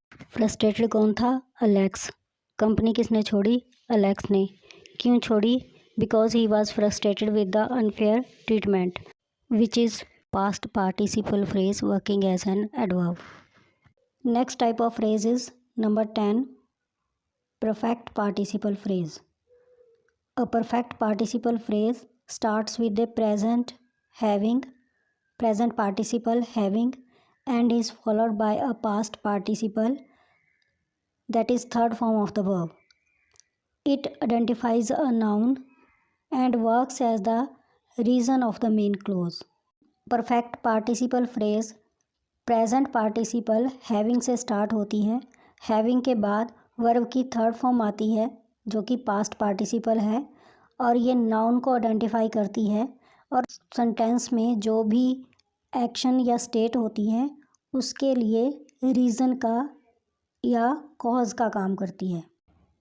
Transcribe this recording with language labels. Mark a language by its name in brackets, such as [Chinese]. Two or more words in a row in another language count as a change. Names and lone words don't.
[Hindi] फ्रस्ट्रेटेड कौन था? अलेक्स। कंपनी किसने छोड़ी? अलेक्स ने। क्यों छोड़ी? [English] Because he was frustrated with the unfair treatment which is past participle phrase working as an adverb. Next type of phrase is number 10 perfect participle phrase. A perfect participle phrase starts with the present participle having and is followed by a past participle that is third form of the verb. It identifies a noun and works as the reason of the main clause. Perfect participle phrase present participle having [Hindi] से स्टार्ट होती है। हैविंग के बाद वर्ब की [English] third form [Hindi] आती है जो कि [English] past participle [Hindi] है और ये नाउन को आइडेंटिफाई करती है और सेंटेंस में जो भी एक्शन या स्टेट होती है उसके लिए रीज़न का या कॉज का काम करती है।